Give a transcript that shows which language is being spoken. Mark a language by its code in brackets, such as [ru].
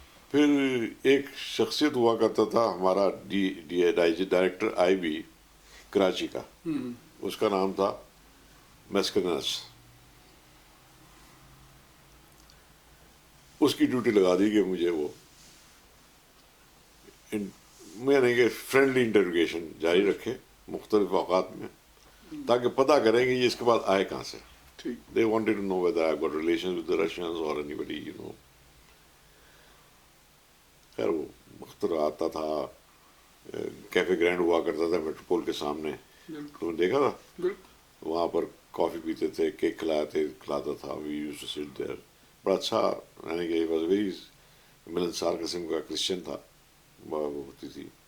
[ur] پھر ایک شخصیت ہوا کرتا تھا ہمارا ڈائریکٹر آئی بی کراچی کا, اس کا نام تھا میسکنس. اس کی ڈیوٹی لگا دی کہ مجھے وہ میں نے کہ فرینڈلی انٹروگیشن جاری رکھے مختلف اوقات میں, تاکہ پتہ کریں کہ یہ اس کے بعد آئے کہاں سے. [en] They wanted to know whether I've got relations with the Russians or anybody, you know. [ur] خیر وہ مختلف آتا تھا, کیفے گرینڈ ہوا کرتا تھا میٹروپول کے سامنے, تم نے دیکھا تھا, وہاں پر کافی پیتے تھے, کیک کھلاتا تھا. [en] We used to sit there. [ur] بڑا اچھا, یعنی کہ واز ویری ملنسار قسم کا, کرسچن تھا, وہ ہوتی تھی.